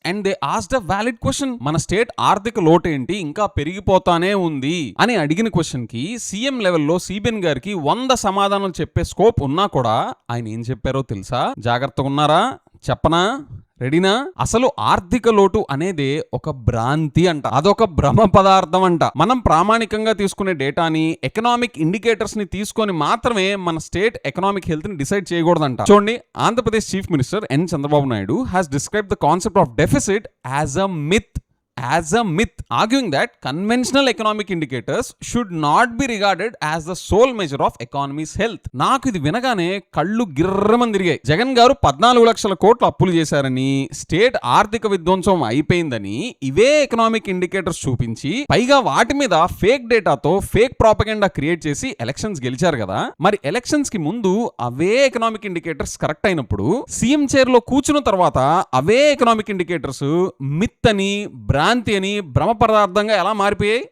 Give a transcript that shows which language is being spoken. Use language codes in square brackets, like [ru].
[en] And they asked a valid question. [te] మన state ఆర్థిక లోటు ఏంటి, ఇంకా పెరిగిపోతానే ఉంది అని అడిగిన క్వశ్చన్ కి సీఎం లెవెల్లో సిబిఎన్ గారికి 100 సమాధానాలు చెప్పే స్కోప్ ఉన్నా కూడా ఆయన ఏం చెప్పారో తెలుసా? జాగ్రత్తగా ఉన్నారా? చెప్పనా? రెడీనా? అసలు ఆర్థిక లోటు అనేది ఒక భ్రాంతి అంట, అదొక భ్రమ పదార్థం అంట. మనం ప్రామాణికంగా తీసుకునే డేటాని, ఎకనామిక్ ఇండికేటర్స్ ని తీసుకొని మాత్రమే మన స్టేట్ ఎకనామిక్ హెల్త్ ని డిసైడ్ చేయకూడదంట. చూడండి, [en] Andhra Pradesh chief minister N Chandrababu Naidu has described the concept of deficit as a myth, arguing that conventional economic indicators should not be regarded as the sole measure of economy's health. [te] నాకు ఇది వినగానే కళ్ళు గిర్రమని తిరిగాయి. జగన్ గారు 14 లక్షల కోట్లు అప్పులు చేశారని, స్టేట్ ఆర్థిక విధ్వంసం అయిపోయిందని ఇవే ఎకనామిక్ ఇండికేటర్స్ చూపించి, పైగా వాటి మీద ఫేక్ డేటాతో ఫేక్ ప్రాపగెండా క్రియేట్ చేసి ఎలక్షన్స్ గెలిచారు కదా. మరి ఎలక్షన్స్ కి ముందు అవే ఎకనామిక్ ఇండికేటర్స్ కరెక్ట్ అయినప్పుడు, సీఎం చైర్ లో కూర్చున్న తర్వాత అవే ఎకనామిక్ ఇండికేటర్స్ మిత్ అని, భ్రాంతి అని, భ్రమ పదార్థంగా ఎలా మారిపోయాయి?